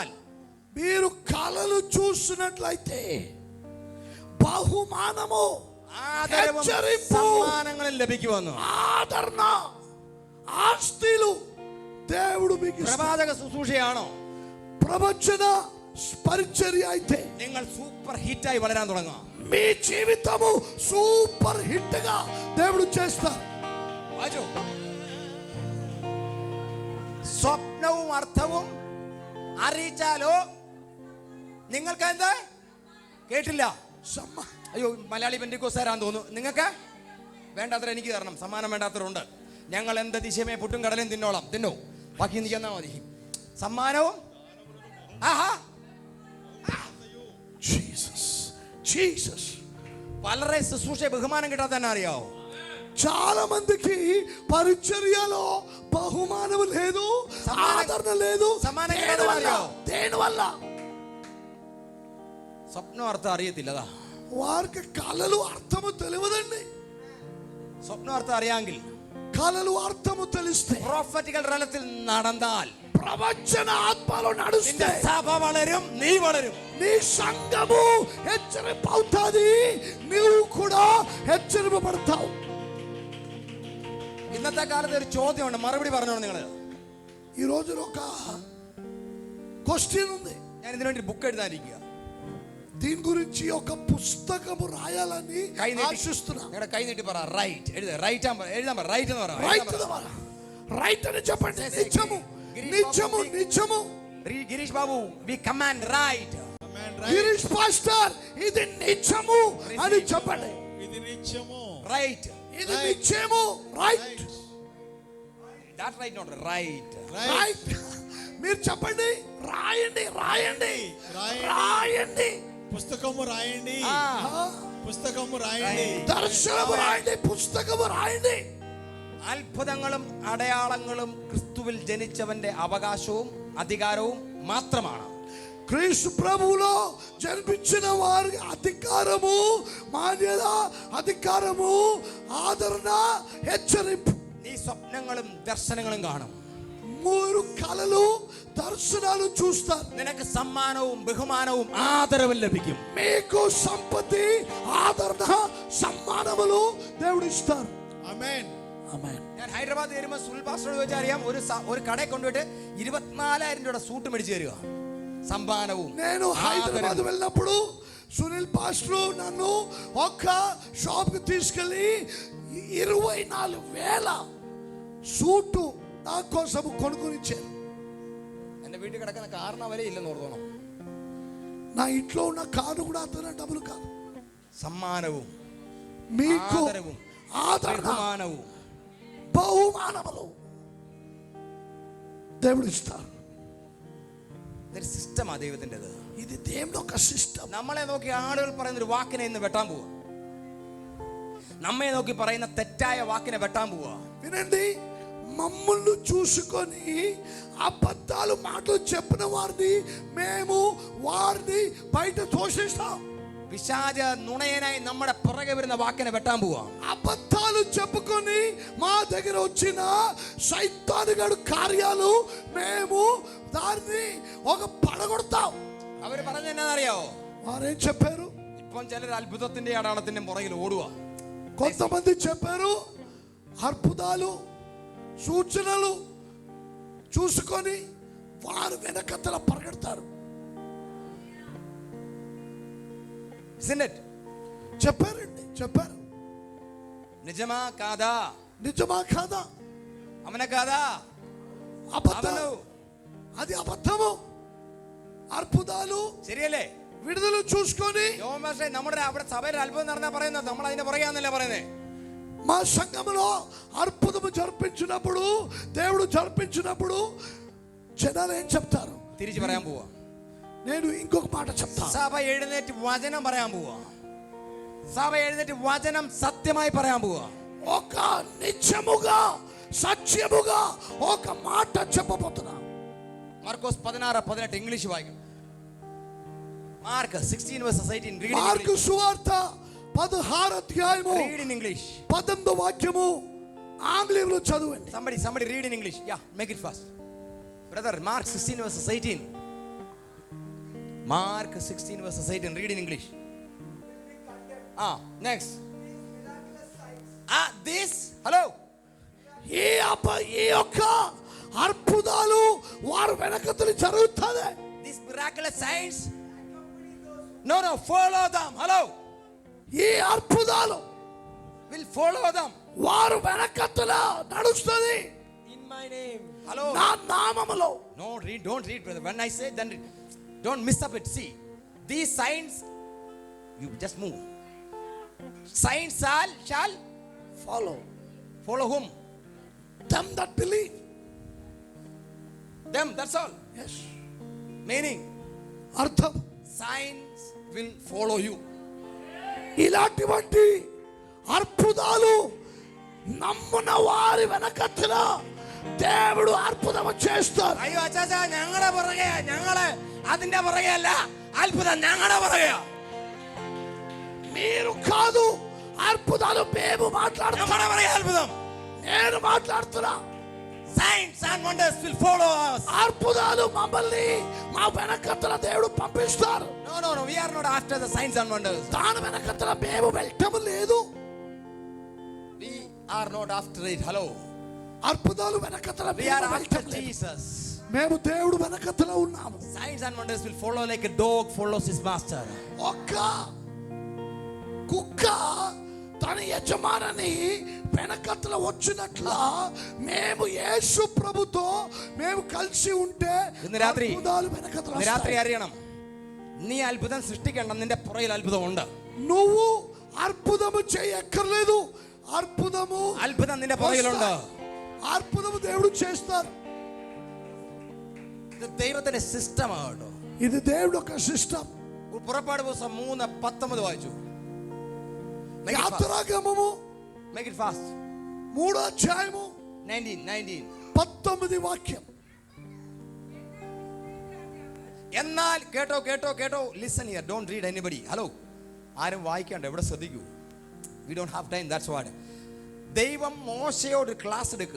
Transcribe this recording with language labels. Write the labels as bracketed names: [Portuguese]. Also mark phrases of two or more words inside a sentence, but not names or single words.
[Telugu] మీరు కలలు చూసినట్లయితే బహుమానము, [Malayalam] ആദരവും സമ്മാനങ്ങളും ലഭിക്കുമെന്ന്. [Telugu] ఆదరణ, ఆస్తులు దేవుడు మీకు. [Malayalam] പ്രവാചക ശുശ്രൂഷയാണോ, [Telugu] ప్రవచన పరిచర్య అయితే [Malayalam] നിങ്ങൾ സൂപ്പർ ഹിറ്റായി വളരാൻ തുടങ്ങുക. [Telugu] మీ జీవితము సూపర్ హిట్ గా దేవుడు చేస్తారు. [Malayalam] സ്വപ്നവും അർത്ഥവും അറിയിച്ചാലോ നിങ്ങൾക്ക് എന്താ കേട്ടില്ല? അയ്യോ, മലയാളി പെന്തിക്കോസ്തുകാരാന്ന് തോന്നുന്നു. നിങ്ങൾക്ക് വേണ്ടാത്ര എനിക്ക് തരണം, സമ്മാനം വേണ്ടാത്തവരുണ്ട്. ഞങ്ങൾ എന്ത് ദിശമേ പുട്ടും കടലും തിന്നോളാം, തിന്നോ, ബാക്കി എനിക്ക് തന്നാ മതി. സമ്മാനവും പലരെ ശുശ്രൂഷ ബഹുമാനം കിട്ടാതെ തന്നെ അറിയാവോ? [Telugu] చాలా మందికి పరిచర్యలో బహుమానం లేదు, ఆదరణ లేదు. దేనివల్ల? [Malayalam] സ്വപ്നം അർത്ഥം അറിയത്തില്ലതാ. [Telugu] వారికి కలలు అర్థము తెలియదండి. [Malayalam] സ്വപ്നം അർത്ഥം അറിയാമെങ്കിൽ, [Telugu] కలలు అర్థము తెలిస్తే, [Malayalam] പ്രൊഫറ്റിക്കൽ തലത്തിൽ നടന്നാൽ, [Telugu] ప్రవచన ఆత్మలో నడుస్తే [Malayalam] సభ വളരും, നീ വളരും. [Telugu] నీ సంఘము హెచ్చరింపవుతుంది, నీవు కూడా హెచ్చరింపబడతావు. [Malayalam] ഇന്നത്തെ കാലത്ത് ഒരു ചോദ്യമുണ്ട്, മറുപടി പറഞ്ഞോളൂ നിങ്ങൾ. [Telugu] ఈ రోజు ఒక క్వశ్చన్ ఉంది. [Malayalam] ഞാൻ ഇതിനു വേണ്ടി ബുക്ക് എഴുതാനിരിക്കുക. [Telugu] దీని గురించి ఒక పుస్తకము రాయాలని ఆశిస్తున్నా. [Malayalam] നിങ്ങളുടെ കൈ നീട്ടി പറ, റൈറ്റ് എഴുത. റൈറ്റ് എഴുതാൻ പറ, റൈറ്റ് എന്ന് പറ. [Telugu] రైట్ అని చెప్పండి. నిజము, నిజము, నిజము. గిరీష్ బాబు, [English] we command right. [Telugu] గిరీష్ పాస్టర్, ఇది నిజము అని చెప్పండి. ఇది నిజము, రైట్. ఇది నిజము, రైట్. [English] that right, not right. [Telugu] రైట్. మీరు చెప్పండి. రాయండి, రాయండి, రాయండి. పుస్తకము రాయండి, పుస్తకము రాయండి, దర్శనము రాయండి, పుస్తకము రాయండి. [Malayalam] അത്ഭുതങ്ങളും അടയാളങ്ങളും ക്രിസ്തുവിൽ ജനിച്ചവന്റെ അവകാശവും അധികാരവും മാത്രമാണ്. [Telugu] క్రీస్తు ప్రభువులో జన్మించిన వారి అధికారము, మాన్యత, అధికారము, ఆదరణ, హెచ్చరింపు. [Malayalam] നീ സ്വപ്നങ്ങളും ദർശനങ്ങളും കാണും, [Telugu] మూడు కలలు, దర్శనాలు చూస్తారు. [Malayalam] നിനക്ക് സമ്മാനവും ബഹുമാനവും ആദരവും ലഭിക്കും. [Telugu] మీకు సంపత్తి, ఆదరణ, సమ్మానములు దేవుడు ఇస్తారు. ఆమేన్, ఆమేన్. [Malayalam] ഞാൻ ഹൈദരാബാദ് വരുമ്പോൾ സുനിൽ പാസ്റ്ററോട് ചോദിച്ചാൽ അറിയാം, ഒരു കടയിൽ കൊണ്ടുപോയിട്ട് 24,000 രൂപയുടെ സൂട്ട് മേടിച്ചു തരിക. സമ്മാനവും. [Telugu] నేను హైదరాబాద్ వెళ్ళినప్పుడు సునీల్ పాస్టర్ నన్ను ఒక షాప్ కి తీసుకెళ్లి 24,000 సూటు నా కోసం కొనుక్కొనిచ్చారు. [Malayalam] എന്റെ വീട്ടിൽ കിടക്കുന്ന കാറിന് വില ഇല്ലെന്ന് ഓർത്തോണം. [Telugu] నా ఇంట్లో ఉన్న కారు కూడా అతను డబ్బులు కాదు. [Malayalam] സമ്മാനവും [Telugu] మీకు [Malayalam] ആദരവും [Telugu] ఆదరణ, [Malayalam] ബഹുമാനവും [Telugu] బహుమానములు దేవుడు ఇస్తారు. [Malayalam] ഇതൊരു സിസ്റ്റമാ ദൈവത്തിൻ്റെത്. [Telugu] ఇది దేవుని ఒక సిస్టమ్. [Malayalam] നമ്മളെ നോക്കി ആളുകൾ പറയുന്ന ഒരു വാക്കിനെ ഇന്ന് വെട്ടാൻ പോവാ. നമ്മെ നോക്കി പറയുന്ന തെറ്റായ വാക്കിനെ വെട്ടാൻ പോവാ. [Telugu] వినండి, మమ్మల్ని చూసుకొని అబద్ధాలు మాటలు చెప్పిన వారిని మేము వారిని బయట తోసేస్తాం. [Malayalam] പിശാച നുണയനായി നമ്മുടെ പുറകെ വരുന്ന വാക്കിനെ വെട്ടാൻ പോവാ. [Telugu] అబద్ధాలు చెప్పుకొని మా దగ్గర వచ్చిన సైతానుగాడు కార్యాలు మేము దాన్ని ఒక పడగొడతాం. [Malayalam] അവര് പറഞ്ഞ എന്നാന്നറിയാവോ? [Telugu] వారేం చెప్పారు? [Malayalam] ഇപ്പം ചിലർ അത്ഭുതത്തിന്റെ അടയാളത്തിന്റെ പുറകിൽ ഓടുക. [Telugu] కొంతమంది చెప్పారు అద్భుతాలు సూచనలు చూసుకొని వారు వెనకతల పరిగెడతారు. చెప్పారండి, చెప్పారు. నిజమా కాదా? నిజమా కాదా? [Malayalam] അവനെ കാదా? [Telugu] అబద్ధం. అది అబద్ధము. అద్భుతాలు [Malayalam] ശരിയല്ലേ? [Telugu] విడుదల చూసుకొని [Malayalam] പക്ഷേ നമ്മുടെ അവിടെ സഭയിൽ അത്ഭുതം നടന്നാ പറയുന്നത് നമ്മൾ അതിന്റെ പുറകെയാന്നല്ലേ പറയുന്നത്. [Telugu] మా సంఘములో అద్భుతము జరిపించినప్పుడు దేవుడు జరిపించినప్పుడు జనాలు ఏం చెప్తారు? [Malayalam] തിരിച്ചു പറയാൻ പോവാ. [Telugu] నేను ఇంకొక మాట చెప్తాను. [Malayalam] സഭ എഴുന്നേറ്റ് വചനം പറയാൻ പോവാ. സഭ എഴുന്നേറ്റ് വചനം സത്യമായി പറയാൻ പോവാ. [Telugu] ఒక నిత్యముగా సత్యముగా ఒక మాట చెప్పబోతున్నా. [Malayalam] മാർക്കോസ് 16:18 ഇംഗ്ലീഷ് വായിക്കും. മാർക്ക് 16:18 [Telugu] మార్కు సువార్త 16 అధ్యాయము [English] read in English. [Telugu] 18వ వాక్యము ఆంగ్లంలో చదవండి. [English] Somebody read in English. Yeah, make it fast. Brother, Mark 16:18. Mark 16:18 read in English. Next. This hello. [Telugu] ఈ యొక్క అద్భుతాలు వారు వెనకతలు జరుగుతాయి. [English] This miraculous signs. No, follow them. Hello. [Telugu] ఈ అద్భుతాలు [English] will follow them. [Telugu] వారు వెనకతల నడుస్తుంది. [English] In my name. Hello. [Telugu] నా నామములో. [English] No, don't read, brother. When I say, then read. Don't miss up it. See, these signs, you just move. Signs shall follow whom? Them that believe. Them, that's all. Yes. Meaning, [Telugu] అర్థం, [English] signs will follow you. [Telugu] ఇలాంటి అద్భుతాలు నమ్మున వారి వెనకతల దేవుడు అద్భుతం చేస్తారు. [Malayalam] അയ്യോ അച്ചാച്ചാ, ഞങ്ങളെ അതിന്റെ പുറകെയല്ല, അത്ഭുതം ഞങ്ങളുടെ പുറകെയാ. [Telugu] మీరు కాదు, అద్భుతాలు మేము మాట్లాడుతున్నాం. [Malayalam] നമ്മുടെ പുറകെ അത്ഭുതം. [Telugu] నేను మాట్లాడుతున్నా. [English] Signs and wonders will follow us. [Telugu] అద్భుతాలు మమ్మల్ని మా వెనకతల దేవుడు పంపిస్తారు. [English] No, we are not after the signs and wonders. [Telugu] దాని వెనకతల మేము వెళ్ళటం లేదు. [English] We are not after it. Hello. [Telugu] అద్భుతాలు వెనకతల [English] We are after Jesus. [Telugu] మేము దేవుడు వెనకతల ఉన్నాము. [English] Signs and wonders will follow like a dog follows his master. [Telugu] ఒక్క కుక్క తన యజమానిని వెనకతల వచ్చినట్లా మేము యేసు ప్రభుతో మేము కలిసి ఉంటే [Malayalam] ഇന്ന് രാത്രി [Telugu] వెనకతల [Malayalam] അറിയണം, നീ അത്ഭുതം സൃഷ്ടിക്കണം, നിന്റെ പുറകിൽ അത്ഭുതം ഉണ്ട്. [Telugu] నువ్వు అద్భుతము చేయక్కర్లేదు. [Malayalam] അത്ഭുതം നിന്റെ പുറകിലുണ്ട്. [Telugu] అద్భుతము దేవుడు చేస్తారు. [Malayalam] ഇത് ദൈവത്തിന്റെ സിസ്റ്റമാണ്. [Telugu] ఇది దేవుడు ఒక సిస్టమ్. [Malayalam] പുറപ്പാട് പുസ്തകം 3:19 വായിച്ചു. [Telugu] యాత్రాగమము [English] Make it fast. [Telugu] 3వ అధ్యాయము 19. 19 వాక్యం. [Malayalam] എന്നാൽ കേട്ടോ, [English] listen here, don't read anybody. [Malayalam] ഹലോ, ആരും വായിക്കണ്ട, ഇവിടെ ശ്രദ്ധിക്കൂ. [English] We don't have time, that's what. [Malayalam] ദൈവം മോശയോട് ക്ലാസ് എടുക്കുക.